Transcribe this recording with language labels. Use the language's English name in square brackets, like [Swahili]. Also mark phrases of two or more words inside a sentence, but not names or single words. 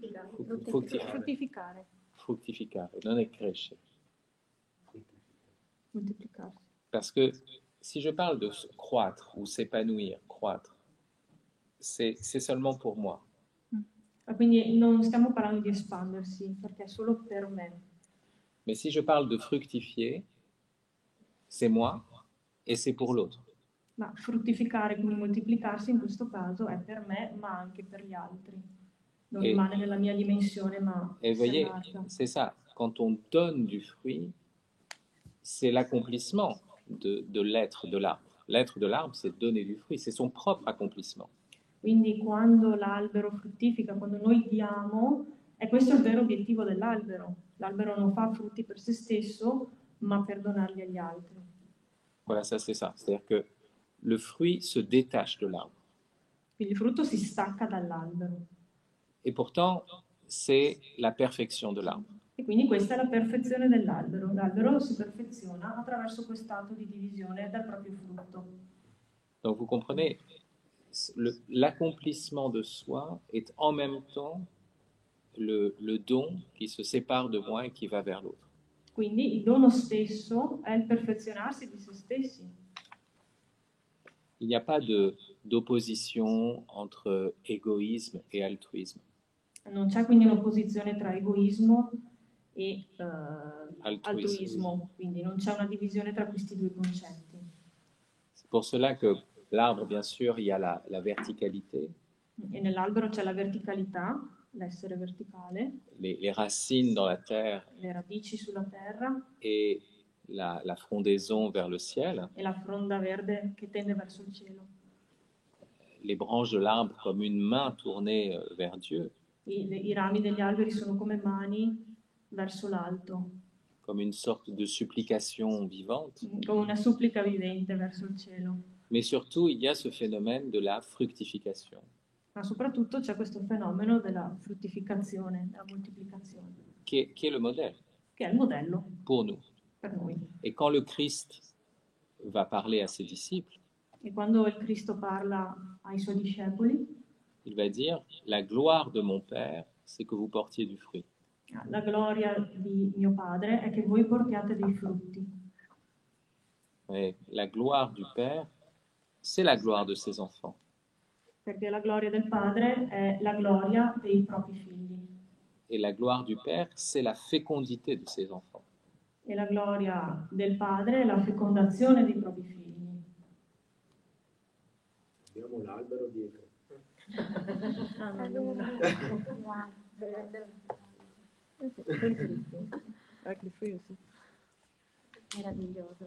[Italian] Fruttificare. Fruttificare, non è crescere. Moltiplicarsi. [French] Parce que si je parle de croître ou s'épanouir, croître, c'est seulement pour moi. [Italian] Quindi non stiamo parlando di espandersi, perché è solo per me. [French] Mais si je parle de fructifier, c'est moi et c'est pour l'autre. [Italian] Ma fruttificare, quindi moltiplicarsi in questo caso è per me, ma anche per gli altri. Non rimane nella mia dimensione, ma [French] Et vous voyez, [Italian] allarga. [French] c'est ça. Quand on donne du fruit, c'est l'accomplissement de l'être de l'arbre. L'être de l'arbre, c'est donner du fruit, c'est son propre accomplissement. [Italian] Quindi quando l'albero fruttifica, quando noi diamo, è questo il vero obiettivo dell'albero. L'albero non fa frutti per se stesso, ma per donarli agli altri. [French] Voilà, ça c'est ça. C'est-à-dire que le fruit se détache de l'arbre. [Italian] Quindi il frutto si stacca dall'albero. [French] Et pourtant, c'est la perfection de l'arbre. [Italian] E quindi questa è la perfezione dell'albero. L'albero si perfeziona attraverso quest'atto di divisione dal proprio frutto. [French] Donc vous comprenez, l'accomplissement de soi est en même temps le don qui se sépare de moi et qui va vers l'autre. [Italian] Quindi il dono stesso è il perfezionarsi di se stessi. [French] Il n'y a pas d'opposition entre égoïsme et altruisme. [Italian] Non c'è quindi un'opposizione tra egoismo e altruismo, quindi non c'è una divisione tra questi due concetti. [French] C'est pour cela que l'arbre, bien sûr, il y a la verticalité. [Italian] E nell'albero c'è la verticalità, l'essere verticale, [French] les racines dans la terre [Italian] le radici sulla terra [French] et la frondaison vers le ciel, [Italian] e la fronda verde che tende verso il cielo. [French] Les branches de l'arbre comme une main tournée vers Dieu, [Italian] I rami degli alberi sono come mani verso l'alto, [French] comme une sorte de supplication vivante. [Italian] come una supplica vivente verso il cielo. [French] Mais surtout, il y a ce phénomène de la fructification, [Italian] Ma soprattutto c'è questo fenomeno della fruttificazione, della moltiplicazione, [French] qui est le modèle [Italian] che è il modello [French] pour nous. [Italian] per noi. [French] Et quand le Christ va parler à ses disciples, [Italian] E quando il Cristo parla ai suoi discepoli, [French] il va dire « La gloire de mon Père, c'est que vous portiez du fruit. [Italian] la gloria di mio Padre è che voi portiate dei frutti. [French] Et la gloire du Père, c'est la gloire de ses enfants. [Italian] Perché la gloria del Padre è la gloria dei propri figli. [French] Et la gloire du Père, c'est la fécondité de ses enfants. [Italian] E la gloria del Padre è la fecondazione dei propri figli. Abbiamo l'albero dietro. Meraviglioso.